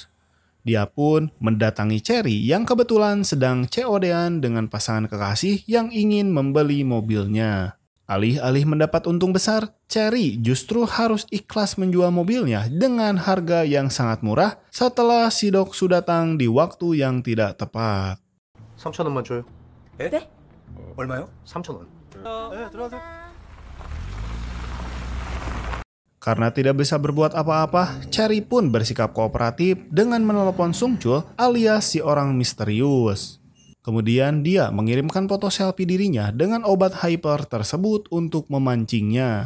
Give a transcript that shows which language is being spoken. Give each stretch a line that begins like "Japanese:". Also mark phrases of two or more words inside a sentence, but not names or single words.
Indonesian: Dia pun mendatangi Cherry yang kebetulan sedang COD-an dengan pasangan kekasih yang ingin membeli mobilnya. Alih-alih mendapat untung besar, Cherry justru harus ikhlas menjual mobilnya dengan harga yang sangat murah setelah si Doksu datang di waktu yang tidak tepat.
Korean: 3,000원만 줘요. 에? 네? 얼마요? 3,000원.
Indonesian: Karena tidak bisa berbuat apa-apa, Cherry pun bersikap kooperatif dengan menelepon Sung Chul alias si orang misterius. Kemudian dia mengirimkan foto selfie dirinya dengan obat hyper tersebut untuk memancingnya.